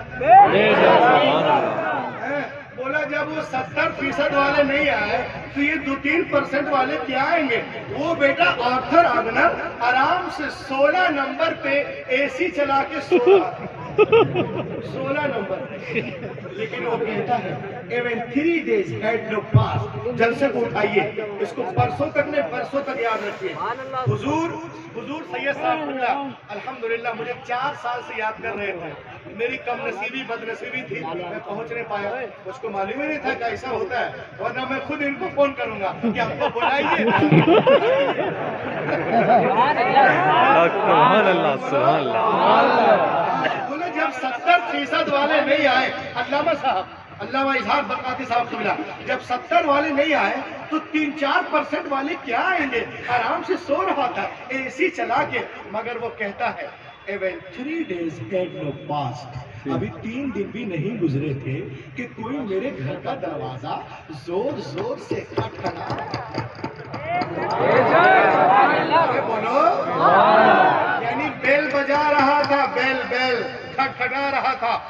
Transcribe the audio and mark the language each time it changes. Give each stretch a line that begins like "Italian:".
Urdu: بے شک. سبحان اللہ. ہیں. بولا جب وہ 70% والے نہیں آئے تو یہ 2-3% والے کیا آئیں گے؟ وہ بیٹا آرتھر آگنر آرام سے 16 نمبر پہ اے سی چلا کے سو رہا تھا. 16 نمبر. لیکن وہ کہتا ہے
English: even 3 days had no passed.
Urdu: جلسے کو اٹھائیے, اس کو برسوں تک نہیں برسوں تک یاد رکھیے. حضور سید صاحب اللہ الحمدللہ مجھے 4 سال سے یاد کر رہے تھے. میری کم نصیبی بد نصیبی تھی, میں پہنچ نہیں پایا. مجھ کو معلوم ہی نہیں تھا کہ ایسا ہوتا ہے, ورنہ میں خود ان کو فون کروں گا کہ ہم کو بلائیے. سبحان اللہ. سبحان اللہ. بولے جب 70% والے نہیں آئے, علامہ اظہار برکاتی صاحب کو ملا, جب 70 والے نہیں آئے تو 3-4% والے کیا آئیں گے؟ آرام سے سو رہا تھا اے سی چلا کے. مگر وہ کہتا ہے
English: even 3 days had no passed.
Urdu: ابھی 3 دن بھی نہیں گزرے تھے کہ کوئی میرے گھر کا دروازہ زور زور سے کھٹکھٹا. بولو, یعنی بیل بجا رہا تھا, بیل کھٹکھٹا رہا تھا.